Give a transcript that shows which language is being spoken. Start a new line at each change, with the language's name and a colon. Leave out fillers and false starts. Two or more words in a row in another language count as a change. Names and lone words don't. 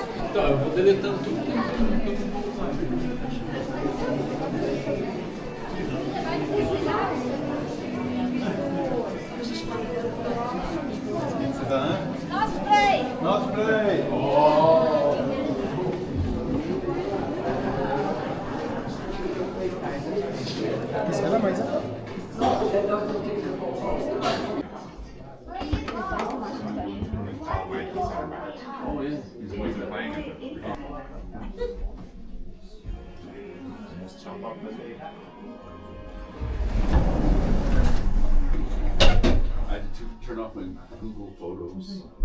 Italian: Potete tanto tutti.
English: No spray! No spray! Oh!
French: Qu'est-ce qu'elle a, Maïsa?
English: Oh yeah, he's always playing it. I had to turn off my Google Photos.